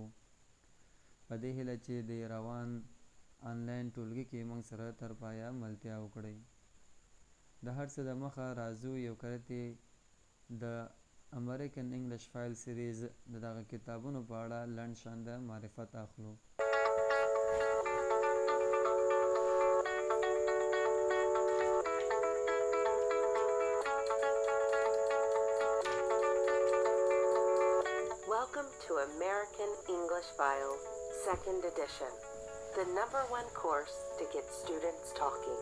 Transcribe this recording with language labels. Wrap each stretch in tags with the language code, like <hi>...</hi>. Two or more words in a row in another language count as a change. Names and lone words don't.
<ps>په دې هیله چې د روان آنلاین ټولګي کې موږ سره تر پایه ملتیا وکړئ. د هر څه د مخه راځو یو کرتې د امریکن انګلش فایل سیریز د دغه کتابونو په اړه لنډ شان د معرفت اخلو.</ps> <en>Welcome to American English File, 2nd edition, the #1 course to get students talking.</en>